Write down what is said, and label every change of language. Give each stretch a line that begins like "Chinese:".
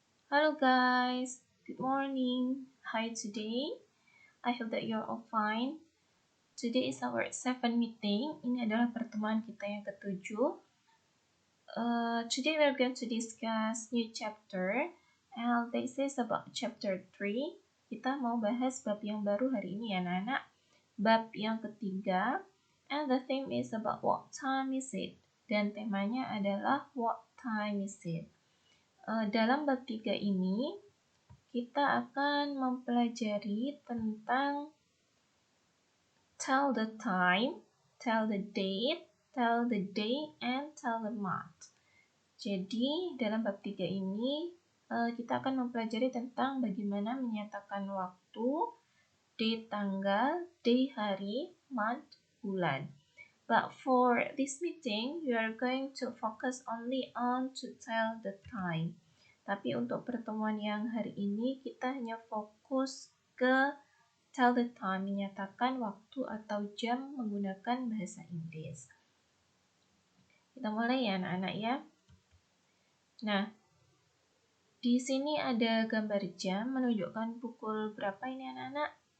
English: Hello guys, good morning. Hi today. I hope that you're all fine. Today is our 7th meeting.
Indonesian: Ini adalah pertemuan kita yang ketujuh.
English: Today we're going to discuss new chapter. And this is about chapter 3.
Indonesian: Kita mau bahas bab yang baru hari ini ya anak-anak. Bab yang ketiga.
English: And the theme is about what time is it?
Indonesian: Dan temanya adalah
English: what time is it?
Indonesian: Dalam bab 3 ini, kita akan mempelajari tentang
English: tell the time, tell the date, tell the day, and tell the month.
Indonesian: Jadi, dalam bab 3 ini, kita akan mempelajari tentang bagaimana menyatakan waktu, date tanggal, day hari, month bulan.
English: But for this meeting, we are going to focus only on to tell the time.
Indonesian: Tapi untuk pertemuan yang hari ini, kita hanya fokus ke
English: tell the time,
Indonesian: menyatakan waktu atau jam menggunakan bahasa Inggris. Kita mulai ya anak-anak ya. Nah, di sini ada gambar jam menunjukkan pukul berapa ini anak-anak?